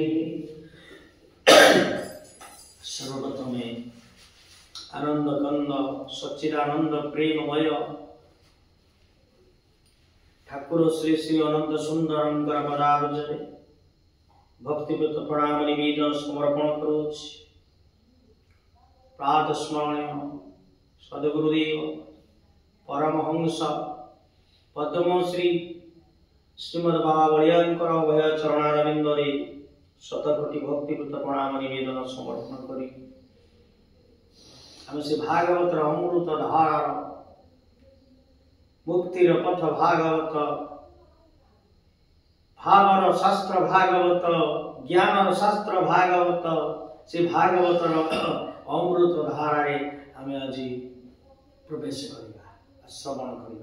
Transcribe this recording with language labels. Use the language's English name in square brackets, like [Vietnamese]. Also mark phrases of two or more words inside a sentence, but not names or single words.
[Odia] ସର୍ବପ୍ରଥମେ ଆନନ୍ଦ କନ୍ଦ ସଚ୍ଚିଦାନନ୍ଦ ପ୍ରେମମୟ ଠାକୁର ଶ୍ରୀ ଶ୍ରୀ ଅନନ୍ତ ସୁନ୍ଦରଙ୍କର ପଦାବ୍ଜରେ ଭକ୍ତିପୂତ ପ୍ରଣାମ ନିବେଦନ ସମର୍ପଣ କରୁଛି। ପ୍ରାତଃ ସ୍ମରଣୀୟ ସଦ୍ଗୁରୁଦେବ ପରମହଂସ ପଦ୍ମଶ୍ରୀ ଶ୍ରୀମଦ ବାବା ବଳିଆଙ୍କର ଅଭୟ ଚରଣାରବିନ୍ଦରେ ଶତକୋଟି ଭକ୍ତିପୂତ ପ୍ରଣାମ ନିବେଦନ ସମର୍ପଣ କରି ଆମ ସେ ଭାଗବତ ଅମୃତ ଧାରାର ମୁକ୍ତିର ପଥ ଭାଗବତ ଭାବର ଶାସ୍ତ୍ର ଭାଗବତ ଜ୍ଞାନ ଶାସ୍ତ୍ର ଭାଗବତ ସେ ଭାଗବତ ଅମୃତ ଧାରା ଆମ ଆଜି ପ୍ରବେଶ କରିବା ଶ୍ରବଣ କରିବା।